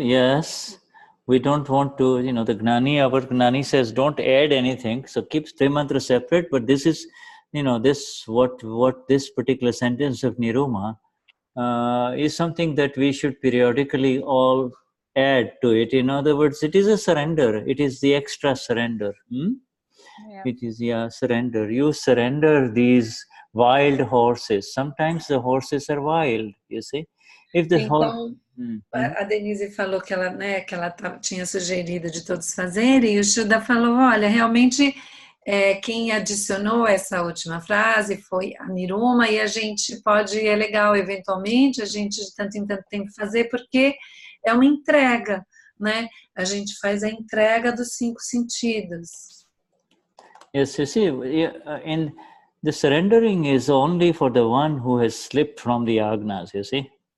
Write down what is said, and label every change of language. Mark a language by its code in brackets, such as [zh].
[en] Yes, we don't want to, you know, our Gnani says don't add anything, so keep Trimantra separate, but this is, you know, what this particular sentence of Niruma is something that we should periodically all add to it. In other words, it is a surrender. It is the extra surrender. Yeah. It is, surrender. You surrender these wild horses. Sometimes the horses are wild, you see. If the [pt] Então, a Denise falou que ela, né, que ela tinha sugerido de todos fazerem, e o Shuddha falou, olha, realmente quem adicionou essa última frase foi a Niruma, e a gente pode, é legal, eventualmente, a gente de tanto em tanto tem que fazer, porque é uma entrega, né? A gente faz a entrega dos 5 sentidos. [en] Yes, you see, in the surrendering is only for the one who has slipped from the agnas, you see.